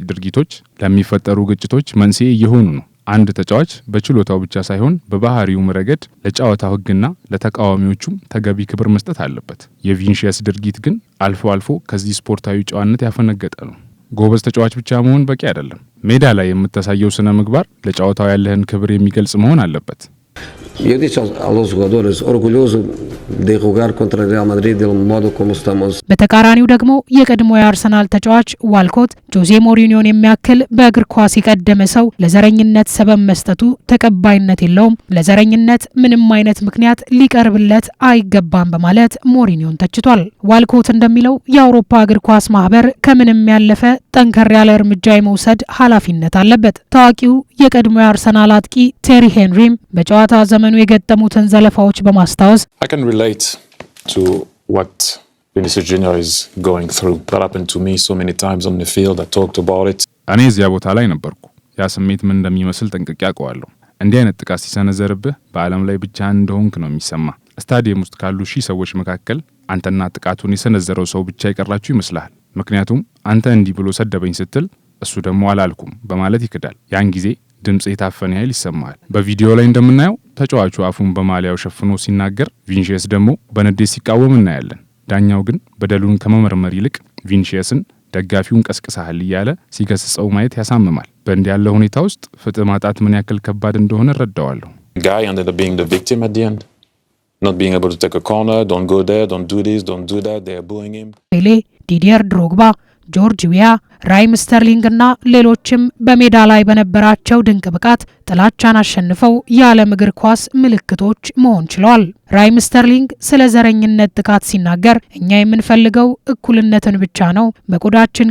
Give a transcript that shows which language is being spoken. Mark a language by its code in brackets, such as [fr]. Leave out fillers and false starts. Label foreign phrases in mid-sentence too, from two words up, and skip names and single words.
[am] ድርጊቶች ለሚፈጠሩ ግጭቶች መንስኤ እየሆኑ ነው። አንድ ተጫዋች በችሎታው ብቻ ሳይሆን በባህሪውም ረገድ ለጨዋታው ሕግና ለተቃዋሚዎቹም ተገቢ ክብር መስጠት አለበት። የቪኒሲየስ ድርጊት ግን አልፎ አልፎ ከዚህ ስፖርታዊ ጨዋነት ያፈነገጠ ነው። ጎበዝ ተጫዋች ብቻ መሆን በቂ አይደለም። ሜዳ ላይ የምታሳየው ስነ ምግባር ለጨዋታው ያለህን ክብር የሚገልጽ መሆን አለበት። [pt] Eu disse aos jogadores, orgulhoso de jogar contra Real Madrid do modo como estamos. [am] በተቃራኒው ደግሞ የቀድሞ የአርሰናል ተጫዋች ዋልኮት ጆዜ ሞሪኒዮን የሚያክል በእግር ኳስ የቀደመ ሰው ለዘረኝነት ሰበብ መስጠቱ ተቀባይነት የለውም፣ ለዘረኝነት ምንም አይነት ምክንያት ሊቀርብለት አይገባም በማለት ሞሪኒዮን ተችቷል። ዋልኮት እንደሚለው የአውሮፓ እግር ኳስ ማህበር ከምንም ያለፈ ጠንከር ያለ እርምጃ የመውሰድ ኃላፊነት አለበት። ታዋቂው የቀድሞ የአርሰናል አጥቂ ቴሪ ሄንሪም በጨዋታ ዘመኑ የገጠሙትን ዘለፋዎች በማስታወስ [en] I can relate to what Vinicius Junior is going through. That happened to me so many times on the field. I talked about it. [am] እኔ እዚያ ቦታ ላይ ነበርኩ። ያ ስሜት ምን እንደሚመስል ጠንቅቄ አውቀዋለሁ። እንዲህ አይነት ጥቃት ሲሰነዘርብህ በዓለም ላይ ብቻ እንደሆንክ ነው የሚሰማ። ስታዲየም ውስጥ ካሉ ሺህ ሰዎች መካከል አንተና ጥቃቱን የሰነዘረው ሰው ብቻ ይቀራችሁ ይመስልሃል። ምክንያቱም አንተ እንዲህ ብሎ ሰደበኝ ስትል እሱ ደግሞ አላልኩም በማለት ይክዳል። ያን ጊዜ ድምጽ የታፈነ ያህል ይሰማል። በቪዲዮ ላይ እንደምናየው ተጫዋቹ አፉን በማሊያው ሸፍኖ ሲናገር፣ ቪኒሲየስ ደግሞ በንዴት ሲቃወም እናያለን። ዳኛው ግን በደሉን ከመመርመር ይልቅ ቪኒሲየስን ደጋፊውን ቀስቅሳል እያለ ሲገስጸው ማየት ያሳምማል። በእንዲህ ያለ ሁኔታ ውስጥ ፍትህ ማጣት ምን ያክል ከባድ እንደሆነ እረዳዋለሁ። [en] Guy ended up being the victim at the end. Not being able to take a corner, don't go there, don't do this, don't do that, they're booing him. [am] ፔሌ፣ ዲዲየር ድሮግባ፣ ጆርጅ ዊያ፣ ራይም ስተርሊንግ እና ሌሎችም በሜዳ ላይ በነበራቸው ድንቅ ብቃት ጥላቻን አሸንፈው የዓለም እግር ኳስ ምልክቶች መሆን ችለዋል። ራይም ስተርሊንግ ስለ ዘረኝነት ጥቃት ሲናገር እኛ የምንፈልገው እኩልነትን ብቻ ነው፣ በቆዳችን